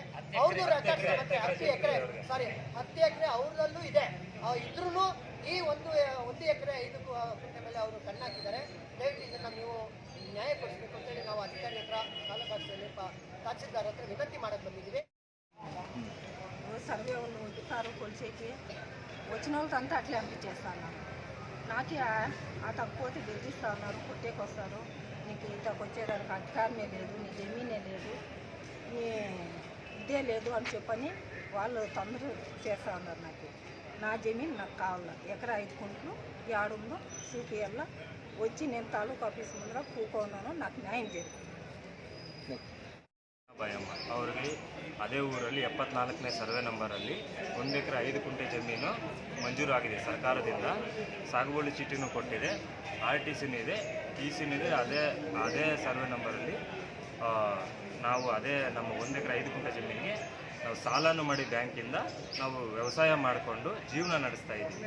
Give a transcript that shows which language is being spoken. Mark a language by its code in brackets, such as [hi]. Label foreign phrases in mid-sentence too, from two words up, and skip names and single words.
[kn] ಅವ್ರದ್ದು ರೆಕಾರ್ಡ್ಸ್ ಮತ್ತೆ 10 ಎಕರೆ ಅವ್ರದಲ್ಲೂ ಇದೆ. ಇದ್ರೂ ಈ 1 ಎಕರೆ 5 ಗುಂಟೆ ಮೇಲೆ ಅವರು ಕಣ್ಣಾಕಿದ್ದಾರೆ. ದಯವಿಟ್ಟು ಇದನ್ನು ನೀವು ನ್ಯಾಯ ಕೊಡಿಸ್ಬೇಕು ಅಂತೇಳಿ ನಾವು ಅಧಿಕಾರಿ ಹತ್ರ ತಾಲೂಕು ಆಫೀಸಲ್ಲಿ ತಹಸೀಲ್ದಾರ್ ಹತ್ರ వినతి ಮಾಡಕ್ಕೆ ಬಂದಿದ್ದೀವಿ. [te] సర్వే వాళ్ళు ఉంటారు కొలిసేకి వచ్చిన వాళ్ళంతా అట్లే అనిపించేస్తున్నారు. నాకే ఆ తక్కువతే బెదిరిస్తూ ఉన్నారు, కొట్టేకి వస్తారు. నీకు ఇంతకు వచ్చేదానికి అధికారమే లేదు, నీ జమీనే లేదు, నీ ఇదే లేదు అని చెప్పని వాళ్ళు తొందర చేస్తూ ఉన్నారు. నా జమీన్ నాకు కావాలి, ఎకరా 5 గుంటలు ఏడుందో చూపియాల. వచ్చి నేను తాలూకు ఆఫీస్ ముందర కూకున్నాను, నాకు న్యాయం జరిగింది. [kn] ಭಯಮ್ಮ ಅವರಿಗೆ ಅದೇ ಊರಲ್ಲಿ 74ನೇ ಸರ್ವೆ ನಂಬರಲ್ಲಿ 1 ಎಕರೆ 5 ಗುಂಟೆ ಜಮೀನು ಮಂಜೂರು ಆಗಿದೆ ಸರ್ಕಾರದಿಂದ. ಸಾಗುವಳಿ ಚೀಟಿನೂ ಕೊಟ್ಟಿದೆ, RTCನೂ ಇದೆ, TCನೂ ಇದೆ. ಅದೇ ಸರ್ವೆ ನಂಬರಲ್ಲಿ ನಾವು ಅದೇ ನಮ್ಮ 1 ಎಕರೆ 5 ಗುಂಟೆ ಜಮೀನಿಗೆ ನಾವು ಸಾಲನೂ ಮಾಡಿ ಬ್ಯಾಂಕಿಂದ ನಾವು ವ್ಯವಸಾಯ ಮಾಡಿಕೊಂಡು ಜೀವನ ನಡೆಸ್ತಾ ಇದ್ದೀವಿ.